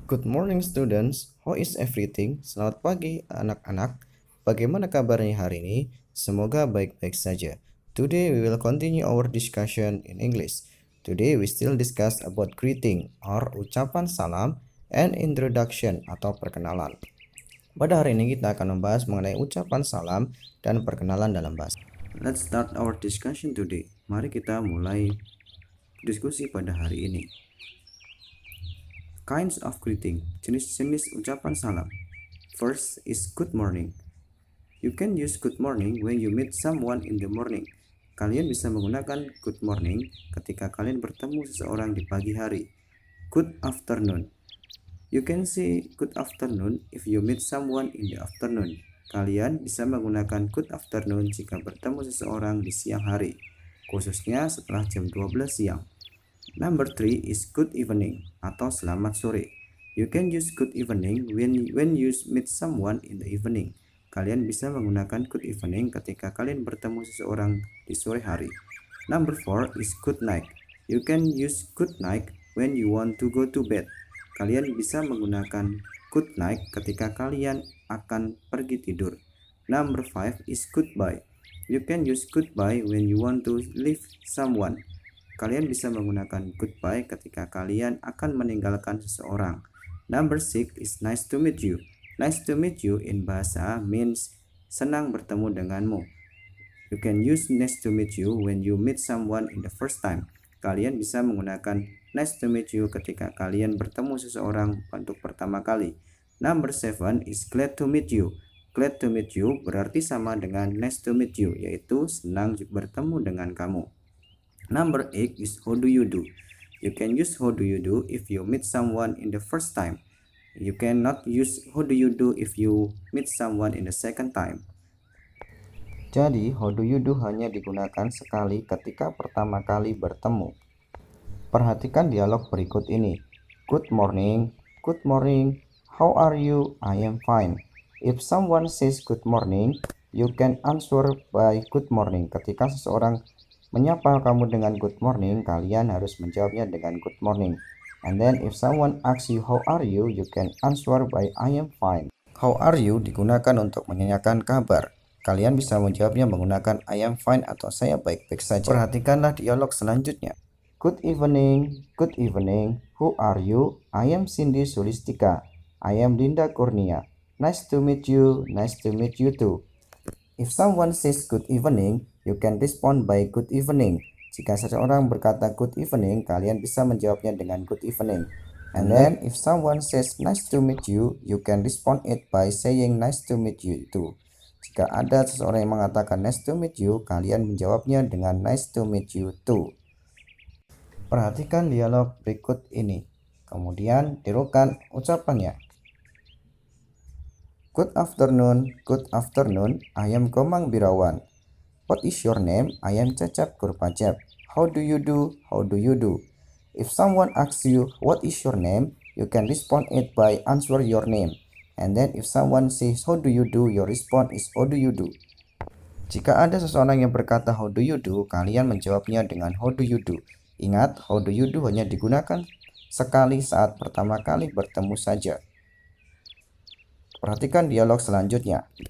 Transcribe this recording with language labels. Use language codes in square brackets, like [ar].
[en] Good morning students, how is everything? [id] Selamat pagi anak-anak, bagaimana kabarnya hari ini? Semoga baik-baik saja. [en] Today we will continue our discussion in English. Today we still discuss about greeting or [id] ucapan salam [en] and introduction atau perkenalan. [id] Pada hari ini kita akan membahas mengenai ucapan salam dan perkenalan dalam bahasa. [en] Let's start our discussion today. [id] Mari kita mulai diskusi pada hari ini. [en] Kinds of greeting, [id] jenis-jenis ucapan salam. [en] First is good morning. You can use good morning when you meet someone in the morning. [id] Kalian bisa menggunakan good morning ketika kalian bertemu seseorang di pagi hari. [en] Good afternoon. You can say good afternoon if you meet someone in the afternoon. [id] Kalian bisa menggunakan good afternoon jika bertemu seseorang di siang hari, khususnya setelah jam 12 siang. [en] Number 3 is good evening [id] atau selamat sore. [en] You can use good evening when you meet someone in the evening. [id] Kalian bisa menggunakan good evening ketika kalian bertemu seseorang di sore hari. [en] Number 4 is good night. You can use good night when you want to go to bed. [id] Kalian bisa menggunakan good night ketika kalian akan pergi tidur. [en] Number 5 is goodbye. You can use goodbye when you want to leave someone. [id] Kalian bisa menggunakan goodbye ketika kalian akan meninggalkan seseorang. [en] Number 6 is nice to meet you. Nice to meet you in bahasa means [id] senang bertemu denganmu. [en] You can use nice to meet you when you meet someone in the first time. [id] Kalian bisa menggunakan nice to meet you ketika kalian bertemu seseorang untuk pertama kali. [en] Number 7 is glad to meet you. [id] Glad to meet you berarti sama dengan nice to meet you, yaitu senang bertemu dengan kamu. [en] Number 8 is how do you do. You can use how do you do if you meet someone in the first time. You cannot use how do you do if you meet someone in the second time. [id] Jadi, how do you do hanya digunakan sekali ketika pertama kali bertemu. Perhatikan dialog berikut ini. [en] Good morning, how are you? I am fine. If someone says good morning, you can answer by good morning. [id] Ketika seseorang menyapa kamu dengan good morning, kalian harus menjawabnya dengan good morning. [en] And then if someone asks you how are you, you can answer by I am fine. [id] How are you digunakan untuk menanyakan kabar. Kalian bisa menjawabnya menggunakan I am fine atau saya baik-baik saja. Perhatikanlah dialog selanjutnya. [en] Good evening, who are you? I am Cindy Sulistika. I am Linda Kurnia. Nice to meet you too. If someone says good evening, you can respond by good evening. [id] Jika seseorang berkata good evening, kalian bisa menjawabnya dengan good evening. [en] And then if someone says nice to meet you, you can respond it by saying nice to meet you too. [id] Jika ada seseorang yang mengatakan nice to meet you, kalian menjawabnya dengan nice to meet you too. Perhatikan dialog berikut ini. Kemudian tirukan ucapannya. [en] Good afternoon, I am Komang Birawan. What is your name? I am Cecep Kurpacep. How do you do? If someone asks you what is your name, you can respond it by answer your name. And then if someone says how do you do, your response is how do you do. [id] Jika ada seseorang yang berkata how do you do, kalian menjawabnya dengan how do you do. Ingat, how do you do hanya digunakan sekali saat pertama kali bertemu saja. Perhatikan dialog selanjutnya.